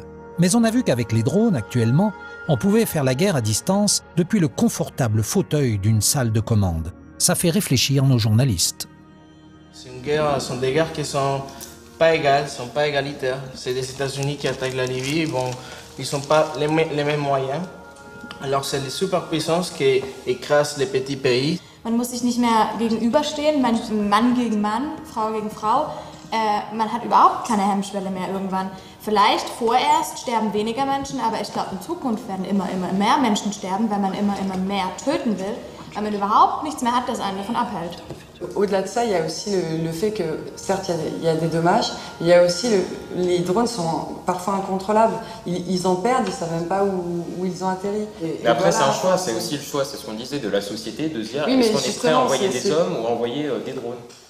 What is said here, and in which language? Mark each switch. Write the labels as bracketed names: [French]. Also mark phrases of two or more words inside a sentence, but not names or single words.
[French] Mais on a vu qu'avec les drones actuellement, on pouvait faire la guerre à distance depuis le confortable fauteuil d'une salle de commande. Ça fait réfléchir nos journalistes. Ce sont des guerres qui ne sont pas égales, ne sont pas égalitaires. C'est des États-Unis qui attaquent la Libye, bon, ils n'ont pas les mêmes moyens. Alors c'est les superpuissances qui écrasent les petits pays. [German] Man muss sich nicht mehr gegenüberstehen, Mann gegen Mann, Frau gegen Frau. Man hat überhaupt keine Hemmschwelle mehr irgendwann. Vielleicht vorerst sterben weniger Menschen, aber ich glaube in Zukunft werden immer mehr Menschen sterben, weil man immer mehr töten will, weil man überhaupt nichts mehr hat, das einen davon abhält. [French] Au-delà de ça, il y a aussi le fait que, certes, il y a des dommages, il y a aussi les drones sont parfois incontrôlables. Ils en perdent, ils ne savent même pas où ils ont atterri. Mais après, c'est un choix, c'est aussi le choix, c'est ce qu'on disait de la société, de se dire est-ce qu'on est prêt à envoyer des hommes ou à envoyer des drones.